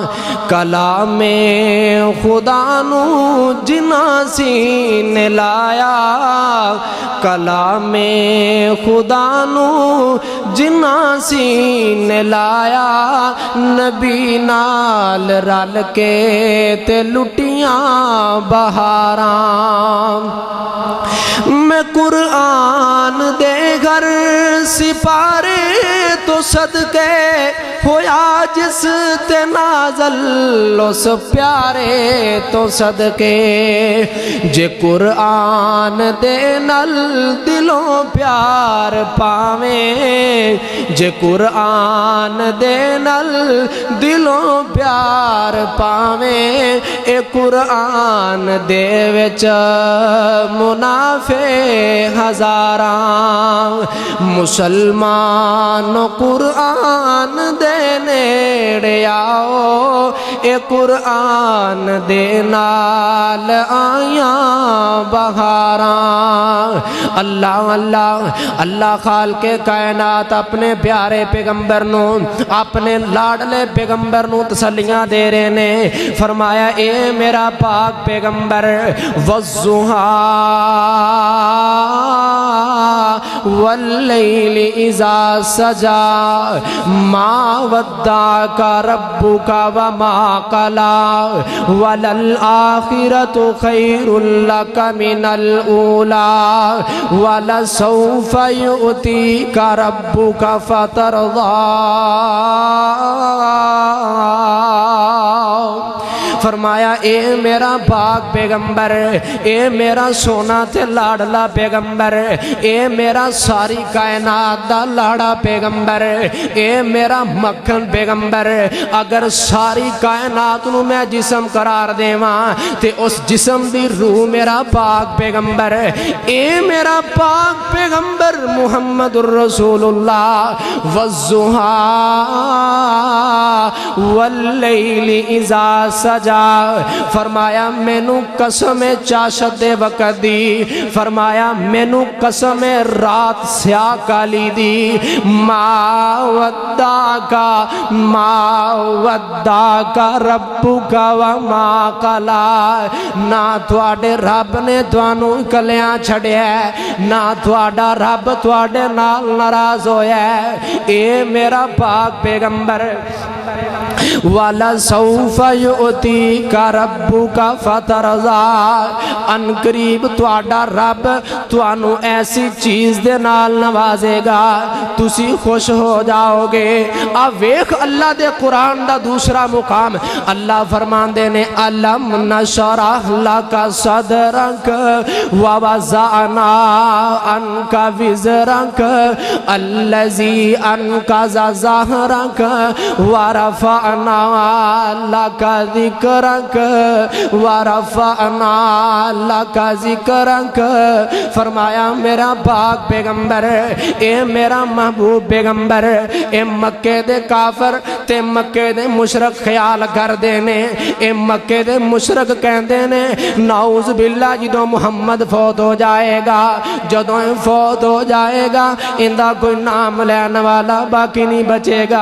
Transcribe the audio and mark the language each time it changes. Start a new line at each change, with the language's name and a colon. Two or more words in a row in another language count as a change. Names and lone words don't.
Punjabi: کلام خدا نو جنا سینے لایا، کلام خدا نو جنا سینے لایا، نبی نال رل کے تے لٹیاں بہاراں۔ میں قرآن دے گھر سپارے تو صدقے ہویا جس تے نازل اس پیارے تو صدقے۔ جے قرآن دے نل دلوں پیار پاویں، جے قرآن دے نل دلوں پیار پاویں، اے قرآن دے وچ منافع ہزاراں۔ مسلمان قرآن دے نیڑے آؤ، اے قرآن دے نال آیاں بہاراں۔ اللہ اللہ اللہ خالق کائنات اپنے پیارے پیغمبر نو، اپنے لاڈلے پیغمبر نو تسلیاں دے رہے نے۔ فرمایا اے میرا پاک پیغمبر،
Arabic: والضحیٰ واللیل اذا سجا، ما ودعک ربک وما قلی، وللآخرۃ خیر لک من الاولی، ولسوف یؤتیک ربک فترضی۔
Punjabi: فرمایا اے میرا پاک پیغمبر، اے میرا سونا تے لاڈلا پیغمبر، اے میرا ساری کائنات دا لاڑا پیغمبر، اے میرا مکھن پیغمبر، اگر ساری کائنات نو میں جسم قرار دیواں تے اس جسم دی روح میرا پاک پیغمبر، اے میرا پاک پیغمبر
Arabic: محمد الرسول اللہ۔ والضحیٰ واللیل اذا سجا، जा।
Punjabi: فرمایا مینوں قسم چاشت دے وقت دی، فرمایا مینوں قسم رات سیاہ کالی دی.
Arabic: ما ودعك ربك وما قلى,
Punjabi: نہ تہاڈے رب نے تہانوں کلیاں چھڈیا، نہ تہاڈا رب تہاڈے نال ناراض ہویا. اے میرا پاک پیغمبر
Arabic: ولسوف يعطيك ربك فترضى,
Punjabi: عنقریب تہاڈا رب تہانوں ایسی چیز دے نال نوازے گا تسی خوش ہو جاؤگے. آ ویکھ اللہ دے قرآن دا دوسرا مقام، اللہ فرماندے نے
Arabic: ألم نشرح لك صدرك ووضعنا عنك وزرك الذي عنك ظهرك ورفعنا لك ذكرك ورفعنا لك ذكرك.
Punjabi: فرمایا میرا پاک پیغمبر، اے میرا محبوب پیغمبر، اے مکے دے کافر تے مکے دے مشرک خیال کردے نے، اے مکے دے مشرک کہندے نے
Arabic: نعوذ بالله
Punjabi: جدوں محمد فوت ہو جائے گا، جدوں فوت ہو جائے گا انہاں دا کوئی نام لینے والا باقی نہیں بچے گا.